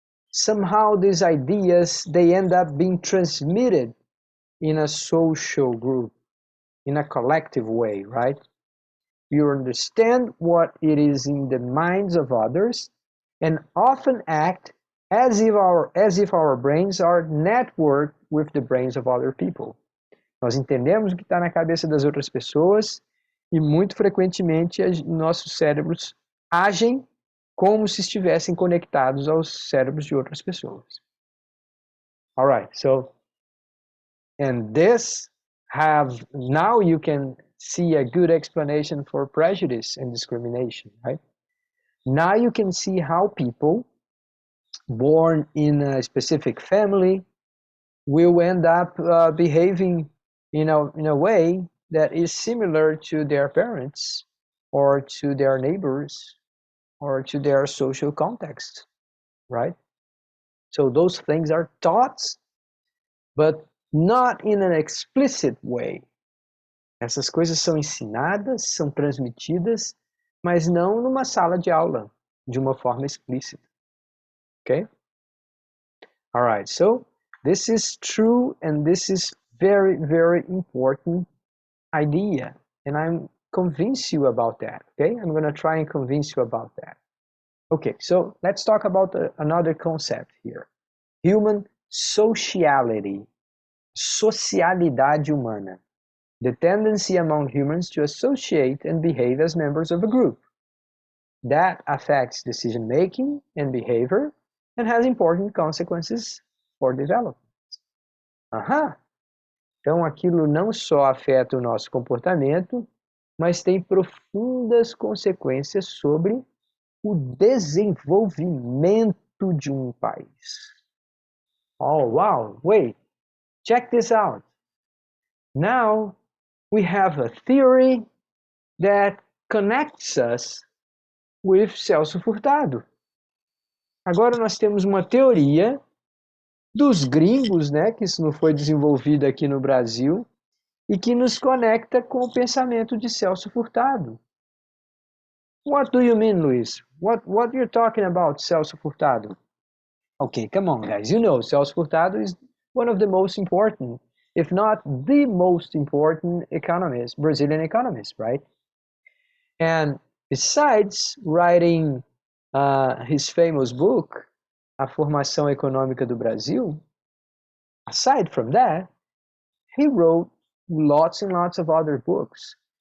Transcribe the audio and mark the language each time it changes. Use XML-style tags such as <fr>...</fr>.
<en>Somehow these ideas, they end up being transmitted in a social group, in a collective way, right? You understand what it is in the minds of others and often act as if our brains are networked with the brains of other people.</en> <pt>Nós entendemos o que está na cabeça das outras pessoas e muito frequentemente nossos cérebros agem como se estivessem conectados aos cérebros de outras pessoas.</pt> <en>All right, so, and this now you can see a good explanation for prejudice and discrimination, right? Now you can see how people born in a specific family will end up behaving in a way that is similar to their parents or to their neighbors or to their social context, right? So those things are taught, but not in an explicit way.</en> <pt>Essas coisas são ensinadas, são transmitidas, mas não numa sala de aula, de uma forma explícita.</pt> <en>Okay? All right, so this is true and this is very, very important idea. And I'm convince you about that, okay? I'm going to try and convince you about that. Okay, so let's talk about another concept here. Human sociality,</en> <pt>socialidade humana.</pt> <en>The tendency among humans to associate and behave as members of a group. That affects decision-making and behavior and has important consequences for development.</en> <pt>Então aquilo não só afeta o nosso comportamento, mas tem profundas consequências sobre o desenvolvimento de um país.</pt> <en>Oh, wow, wait, check this out. Now we have a theory that connects us with Celso Furtado.</en> <pt>Agora nós temos uma teoria dos gringos, né, que isso não foi desenvolvido aqui no Brasil, e que nos conecta com o pensamento de Celso Furtado.</pt> <en>What do you mean, Luis? What you're talking about, Celso Furtado? Okay, come on, guys. You know, Celso Furtado is one of the most important, if not the most important economist, Brazilian economist, right? And besides writing his famous book, A Formação Econômica do Brasil, aside from that, he wrote lots and lots of other books.</en>